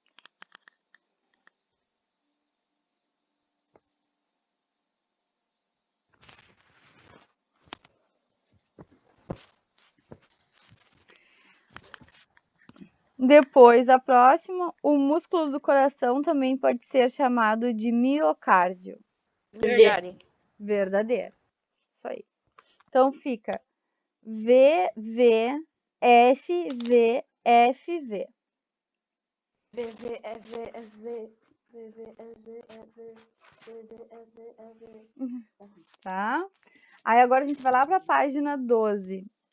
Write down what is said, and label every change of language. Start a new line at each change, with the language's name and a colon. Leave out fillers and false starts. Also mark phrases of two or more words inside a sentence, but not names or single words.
Portuguese: Depois, a próxima, o músculo do coração também pode ser chamado de miocárdio. Verdade. Verdadeiro. Isso aí. Então fica V, V, F, V, F, V. VV, EV, EV, VV, EV, EV, VV, EV, EV. Tá? Aí agora a gente vai lá para a página 12.